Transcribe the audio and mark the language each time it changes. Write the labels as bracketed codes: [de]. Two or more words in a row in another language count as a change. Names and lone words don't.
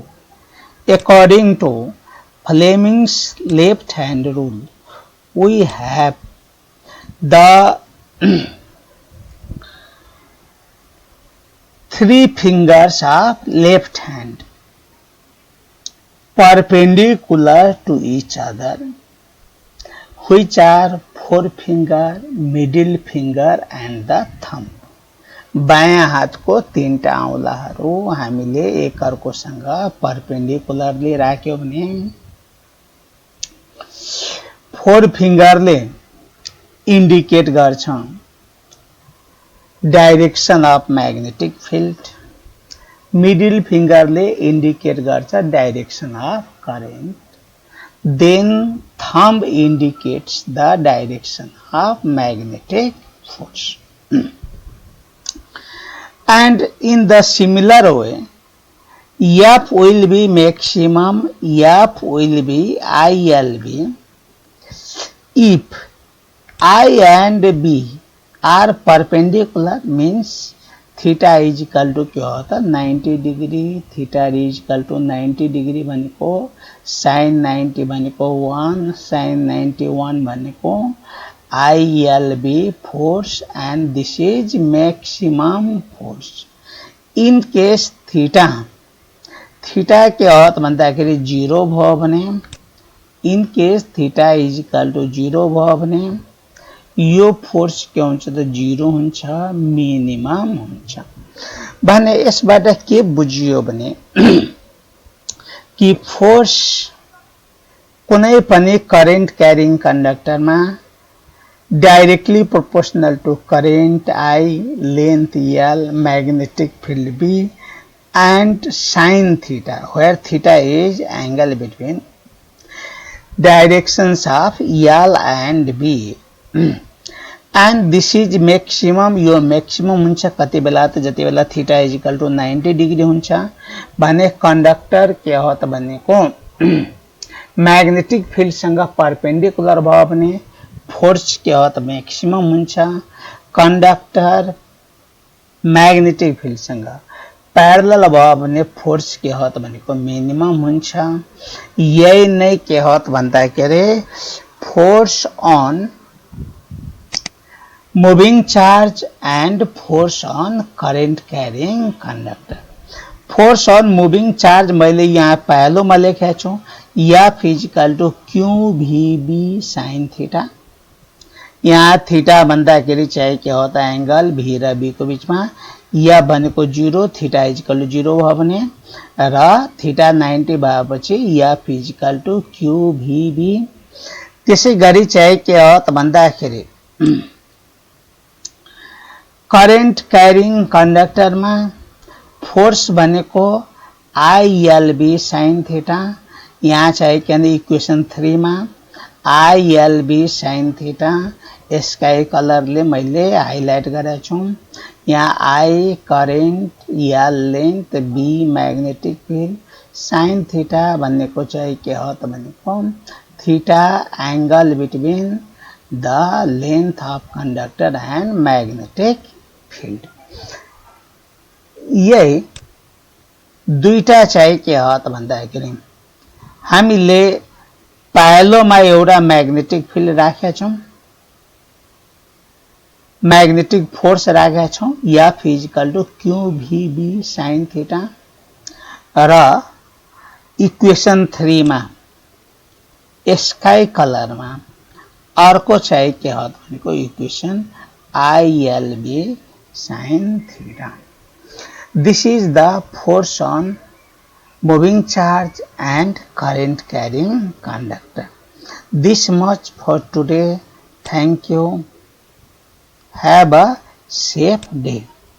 [en] According to Fleming's left hand rule, we have the three fingers of left hand perpendicular to each other, which are forefinger, middle finger and the thumb। [ne] बायाँ हातको तीनटा औंलाहरू हामीले एक अर्कोसँग परपेंडिकुलरली राख्यो भने [en] four fingerले indicate [ne] गर्छ [en] direction of magnetic field, middle fingerले indicate [ne] गर्छ [en] direction of current, then thumb indicates the direction of magnetic force। And in the similar way, F will be maximum, F will be ILB if I and B are perpendicular, means theta is equal to [hi] क्या होता है [en] 90 degree, theta is equal to [ne] 90 डिग्री भनेको साइन 90 भनेको 1, साइन 91 भनेको [en] ILB force and this is maximum force in case theta [ne] के हो भन्दाखेरि 0 भयो भने [en] in case theta is equal to 0 [ne] भयो भने यो फोर्स के हुन्छ त 0 हुन्छ, मिनिमम हुन्छ। भने यसबाट के बुझियो भने कि फोर्स कुनै पनि [en] current carrying conductorमा directly proportional to current I, length L, magnetic field B and sin theta, where theta is angle between directions of L and B and this is maximum, [ne] यो maximum हुन्छ कति बेला त जति बेला [en] theta is equal to 90 degree [ne] हुन्छ भने कंडक्टर के हो त भनेको [en] magnetic field [ne] सँग परपेंडिकुलर भयो भने फोर्स के हो त मैक्सिमम हुन्छ, कंडक्टर [en] magnetic field [ne] सँग पैरेलल भयो भने फोर्स के हो त भनेको मिनिमम हुन्छ। यही नै के हो त भन्दाखेरि [en] force on moving charge and force on current carrying conductor. force on moving charge [ne] मैले यहाँ पहलोमा लेखेको छु [en] F equal to QVB sin theta. [ne] यहाँ थीटा भन्दाखेरि चाहिँ के हो त एंगल V र B को बीचमा F भनेको 0, [en] theta equal to 0 [ne] भयो भने र थीटा 90 भएपछि [en] F equal to QVB. [ne] त्यसै गरी चाहिँ के हो त भन्दाखेरि [en] current carrying conductorमा [ne] फोर्स भनेको [en] ILB sin theta. [ne] यहाँ चाहिँ के इक्वेसन 3 मा [en] ILB sin theta sky colorले [ne] मैले हाइलाइट गरेको छु। यहाँ I करेन्ट, L लेंथ, B मैग्नेटिक फील्ड, [en] sin theta [ne] भनेको चाहिँ के हो त भनेको [en] theta angle between the length of conductor and magnetic field. [ne] यही दुईटा चाहिँ के हो त भन्दाखेरि हामीले पहलोमा एउटा [en] magnetic field [ne] राखेका छौं, [en] magnetic force [ne] राखेका छौं [en] F equal to QVB sin theta [ne] र इक्वेसन 3 मा [en] sky colorमा [ne] अर्को चाहिँ के हो त भनेको [en] equation ILB sin theta. This is the force on moving charge and current carrying conductor. This much for today. Thank you. Have a safe day.